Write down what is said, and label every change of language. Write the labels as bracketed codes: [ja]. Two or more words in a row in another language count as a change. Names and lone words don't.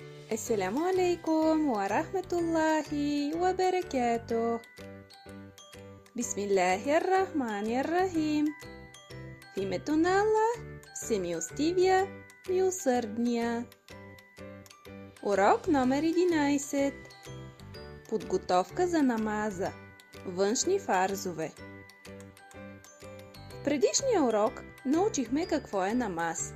[ar] السلام عليكم ورحمة الله وبركاته. بسم الله الرحمن الرحيم. [bg] В името на Аллах, всемилостивия, милосърдния. Урок номер 11. Подготовка за намаза. Външни фарзове. В предишния урок научихме какво е намаз.